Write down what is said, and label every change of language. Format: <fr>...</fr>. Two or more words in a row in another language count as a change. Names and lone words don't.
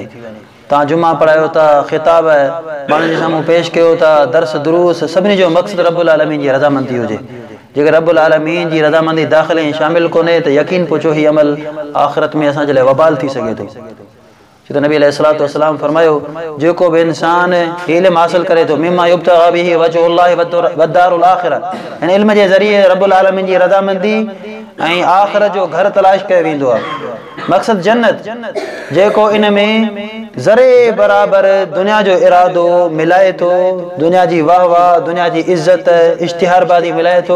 <sd>तव्हां जुमा पढ़ायो था, ख़िताब माण्हुनि जे साम्हूं पेश कयो था, दर्स दुरूस, सभिनी जो मक़सदु</sd> <ar>ربّ العالمين</ar> <sd>जी रज़ामंदी हुजे। जेकर</sd> <ar>ربّ العالمين</ar> <sd>जी रज़ामंदी दाख़िल ऐं शामिल कोन्हे त यकीन पुछो हीउ अमल आख़िरत में असांजे लाइ वबाल थी सघे थो। छो त नबी</sd> <ar>عليه الصلاة والسلام</ar> <sd>फरमायो जेको बि इंसान इल्मु हासिल करे थो</sd> <ar>مما يبتغى به وجه الله والدار الآخرة,</ar> <sd>हिन इल्म जे ज़रिए</sd> <ar>ربّ العالمين</ar> <sd>जी रज़ामंदी ऐं आख़िरत जो घर तलाश कयो वेंदो आहे। मक़सद जन्नत जेको इन में ज़रे बराबरि दुनिया जो इरादो मिलाए थो, दुनिया जी वाह वाह, दुनिया जी इज़त, इश्तिहारबाज़ी मिलाए थो।</sd>